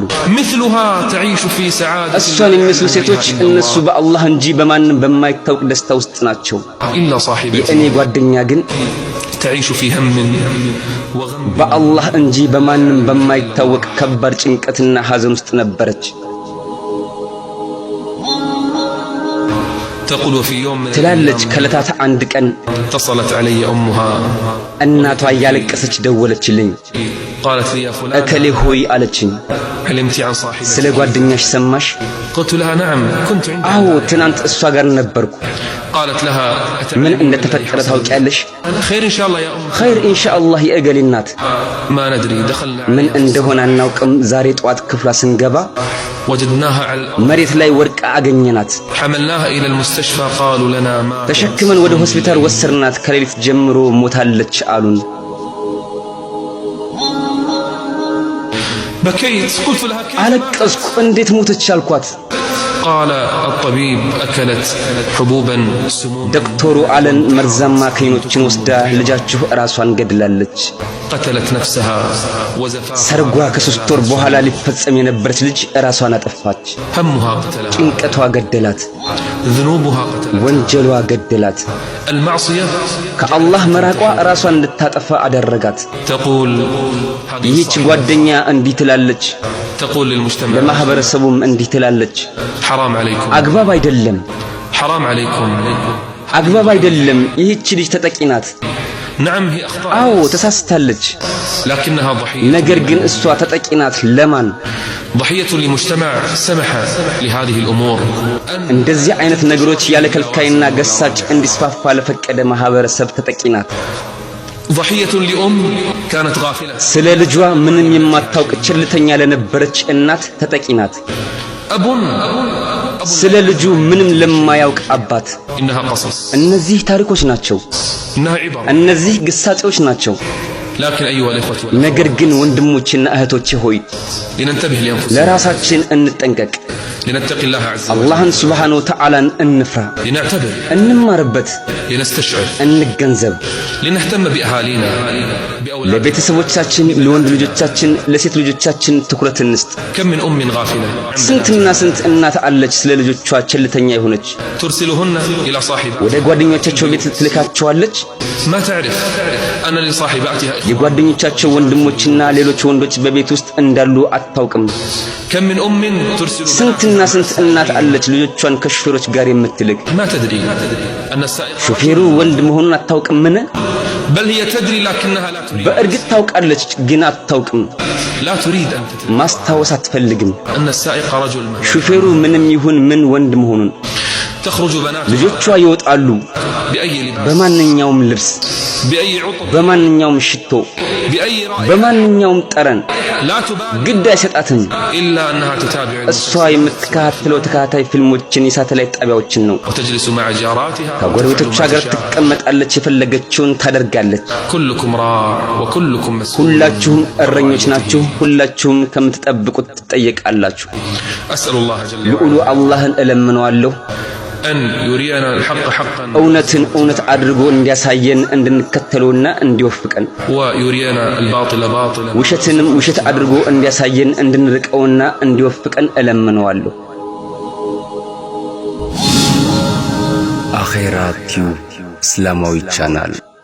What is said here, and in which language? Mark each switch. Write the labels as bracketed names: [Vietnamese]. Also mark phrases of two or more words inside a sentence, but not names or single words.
[Arabic] مثلها تعيش في سعادة [Amharic] እሷን የሚመስሉ ሴቶች እነሱ በአላህ እንጂ በማንም በማይታወቅ ደስታ ውስጥ ናቸው። [Arabic] إلا صاحبتي [Amharic] የእኔ ጓደኛ ግን [Arabic] تعيش في هم وغم [Amharic] በአላህ እንጂ በማንም በማይታወቅ ከባድ ጭንቀትና ሐዘን ውስጥ ነበረች። [Arabic] تقول في يوم من [Amharic] ትላለች ከለታት አንድ ቀን [Arabic] اتصلت علي أمها [Amharic] እናቷ እያለቀሰች ደወለችልኝ። [Arabic] قالت لي يا فلان [Amharic] እከሌ ሆይ አለችኝ፣ [Arabic] علمت عن صاحبتي [Amharic] ስለ ጓደኛሽ ሰማሽ? [Arabic] قلت لها نعم كنت عندها [Amharic] አዎ ትናንት እሷ ጋር ነበርኩ። [Arabic] قالت لها [Amharic] ምን እንደተፈጠረ ታውቂያለሽ? [Arabic] خير إن شاء الله يا أم خير إن شاء الله [Amharic] የእገሌ እናት። [Arabic] ما ندري دخلنا [Amharic] ምን እንደሆነ አናውቅም። ዛሬ ጠዋት ክፍሏ ስንገባ [Arabic] وجدناها على الأرض [Amharic] መሬት ላይ ወድቃ አገኘናት። [Arabic] حملناها إلى المستشفى قالوا لنا ما [Amharic] ተሸክመን ወደ ሆስፒታል ወሰድናት። ከሌሊት ጀምሮ ሞታለች አሉን። [Arabic] بكيت قلت لها كيف [Amharic] አለቀስኩ እንዴት ሞተች አልኳት [Arabic] قال الطبيب أكلت حبوبا سموم [Amharic] ዶክተሩ አለን መርዛማ ከይኖችን ወስዳ ልጃችሁ ራሷን ገድላለች [Arabic] قتلت نفسها وزفاها [Amharic] ሰርጓ ከ3 ወር በኋላ ሊፈጸም የነበረች ልጅ ራሷን አጠፋች [Arabic] همها قتلها [Amharic] ጭንቀቷ ገደላት [Arabic] ذنوبها قتلت [Amharic] ወንጀሏ ገደላት [Arabic] المعصية [Amharic] ከአላህ መራቋ ራሷን እንድታጠፋ አደረጋት [Arabic] تقول [Amharic] ይህች ጓደኛ እንዲህ ትላለች [Arabic] تقول للمجتمع [Amharic] ለማህበረሰቡም እንዲህ ትላለች [Arabic] حرام عليكم [Amharic] አግባብ አይደለም [Arabic] حرام عليكم [Amharic] አግባብ አይደለም ይህች ልጅ ተጠቂናት [Arabic] نعم هي أخطأ [Amharic] አዎ ተሳስታለች [Arabic] لكنها ضحية [Amharic] ነገር ግን እሷ ተጠቂናት ለማን [Arabic] ضحية لمجتمع سمح لهذه الأمور [Amharic] እንደዚህ አይነት ነገሮች ያለ ከልካይና ገሳጭ እንዲስፋፋ ለፈቀደ ማህበረሰብ ተጠቂናት [Arabic] ضحية لأم كانت غافلة [Amharic] ስለ ልጇ ምንም የማታውቅ ቸልተኛ ለነበረች እናት ተጠቂናት [Arabic] أب [Amharic] ስለ ልጁ ምንም ለማያውቅ አባት [Arabic] إنها قصص [Amharic] እነዚህ ታሪኮች ናቸው [Arabic] إنها عبر [Amharic] እነዚህ ግሳጼዎች ናቸው [Arabic] لكن أيها الإخوة [Amharic] ነገር ግን ወንድሞችና እህቶቼ ሆይ [Arabic] لننتبه لأنفسنا [Amharic] ለራሳችን እንጠንቀቅ [Arabic] لنتقي الله عز وجل [Amharic] አላህን [Arabic] سبحانه وتعالى [Amharic] እንፍራ [Arabic] لنعتبر [Amharic] እንማርበት [Arabic] لنستشعر [Amharic] እንገንዘብ [Arabic] لنهتم بأهالينا بأولادنا [Amharic] ለቤተሰቦቻችን ለወንድ ልጆቻችን ለሴት ልጆቻችን ትኩረት እንስጥ [Arabic] كم من أم غافلة [Amharic] ስንትና ስንት እናት አለች ስለ ልጆቿ ቸልተኛ የሆነች [Arabic] ترسلهن إلى صاحبها [Amharic] ወደ ጓደኞቻቸው ቤት ትልካቸዋለች [Arabic] ما تعرف أن لصاحباتها [Amharic] የጓደኞቻቸው ወንድሞችና ሌሎች ወንዶች በቤት ውስጥ እንዳሉ አታውቅም [Arabic] كم من أم ترسل [Amharic] ስንትና ስንት እናት አለች ልጆቿን ከሹፌሮች ጋር የምትልክ [Arabic] ما تدري أن السائق [Amharic] ሹፌሩ ወንድ መሆኑን አታውቅም ምን [Arabic] بل هي تدري لكنها لا تريد [Amharic] በእርግጥ ታውቃለች ግን አታውቅም [Arabic] لا تريد أن تدري [Amharic] ማስታወስ አትፈልግም [Arabic] أن السائق رجل ما [Amharic] ሹፌሩ ምንም ይሁን ምን ወንድ መሆኑን [Arabic] تخرج بنات [Amharic] ልጆቿ ይወጣሉ [Arabic] بأي لباس [Amharic] በማንኛውም ልብስ [Arabic] بأي عطر [Amharic] በማንኛውም ሽቶ [Arabic] بأي رأي [Amharic] በማንኛውም ጠረን [Arabic] لا تبالي [Amharic] ግድ አይሰጣትም [Arabic] إلا أنها تتابع [Amharic] እሷ የምትከታተለው ተከታታይ ፊልሞችን የሳተላይት ጣቢያዎችን ነው [Arabic] وتجلس مع جاراتها [Amharic] ከጎረቤቶቿ ጋር ትቀመጣለች የፈለገችውን ታደርጋለች [Arabic] كلكم راع وكلكم مسؤول [Amharic] ሁላችሁም እረኞች ናችሁ ሁላችሁም ከምትጠብቁት ትጠየቃላችሁ [Arabic] أسأل الله جل [Amharic] ልዑሉ አላህን እለምነዋለሁ [Arabic] أن يرينا الحق حقا [Amharic] እውነትን እውነት አድርጎ እንዲያሳየን እንድንከተለውና እንዲወፍቀን [Arabic] ويرينا الباطل باطلا [Amharic] ውሸትንም ውሸት አድርጎ እንዲያሳየን እንድንርቀውና እንዲወፍቀን እለምነዋለሁ አኺራ ቲዩብ እስላማዊ ቻናል